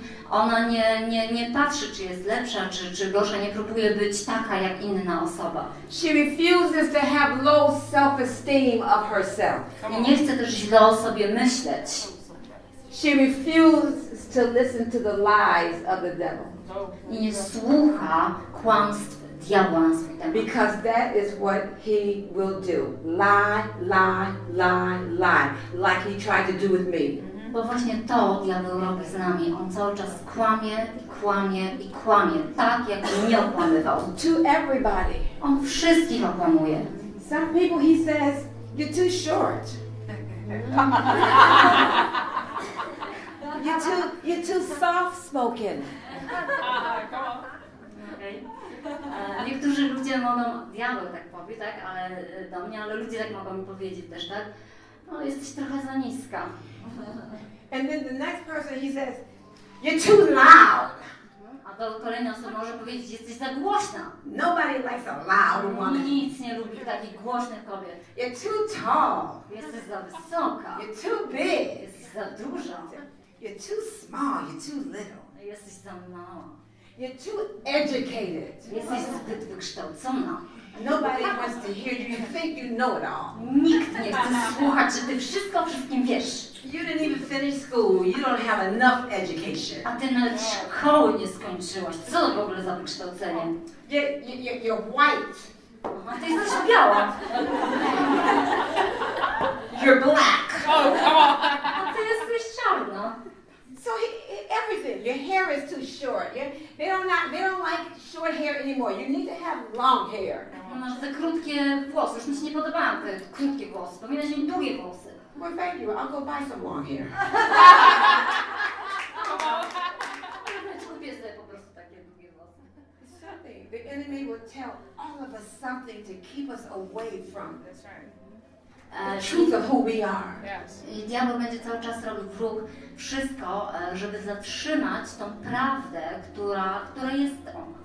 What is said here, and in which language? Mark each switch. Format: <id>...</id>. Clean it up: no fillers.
<pl>Ona nie patrzy, czy jest lepsza, czy gorsza, nie próbuje być taka jak inna osoba.</pl> <en>She refuses to have low self-esteem of herself.</en> <pl>I nie chce też źle o sobie myśleć.</pl> <en>She refuses to listen to the lies of the devil.</en> <pl>I nie słucha kłamstw diabła na swój temat.</pl> <en>Because that is what he will do. Lie, lie, lie, lie. Like he tried to do with me.</en> <pl>Bo właśnie to diabeł robi z nami. On cały czas kłamie i kłamie i kłamie. Tak jak mnie okłamywał.</pl> <en>To everybody.</en> <pl>On wszystkich okłamuje.</pl> <en>Some people he says, you're too short. You're too soft-spoken. Okay.</en> <pl>Niektórzy ludzie mogą, diabeł tak powie, tak, ale do mnie, ale ludzie tak mogą mi powiedzieć też, tak? No, jesteś trochę za niska.</pl> <en>And then the next person he says, you're too loud.</en> <pl>A to kolejna osoba może powiedzieć, jesteś za głośna.</pl> <en>Nobody likes a loud woman.</en> <pl>Nic nie lubi takich głośnych kobiet.</pl> <en>You're too tall.</en> <pl>Jesteś za wysoka.</pl> <en>You're too big.</en> <pl>Jesteś za duża.</pl> <en>You're too small. You're too little.</en> <pl>Jesteś za mała.</pl> <en>You're too educated.</en> <pl>Jesteś zbyt wykształcona.</pl> <en>Nobody wants to hear you. You think you know it all.</en> <pl>Nikt nie chce słuchać, że ty wszystko o wszystkim wiesz.</pl> <en>You didn't even finish school. You don't have enough education.</en> <pl>A ty nawet szkoły nie skończyłaś. Co to w ogóle za wykształcenie?</pl> <en>You're white.</en> <pl>A ty jesteś biała.</pl> <en>You're black.</en> <pl>A ty jesteś czarna.</pl> <en>So everything. Your hair is too short. They don't like short hair anymore. You need to have long hair.</en> <pl>Masz te krótkie włosy. Już mi się nie podobają te krótkie włosy. Powinnaś mieć długie włosy.</pl> <en>Well, thank you. I'll go buy some long hair.</en> <pl>Kupię sobie po prostu takie długie włosy.</pl> <en>Something. The enemy will tell all of us something to keep us away from the truth of who we are.</en> <pl>I diabeł będzie cały czas robił wróg wszystko, żeby zatrzymać tą prawdę, która jest on.</pl>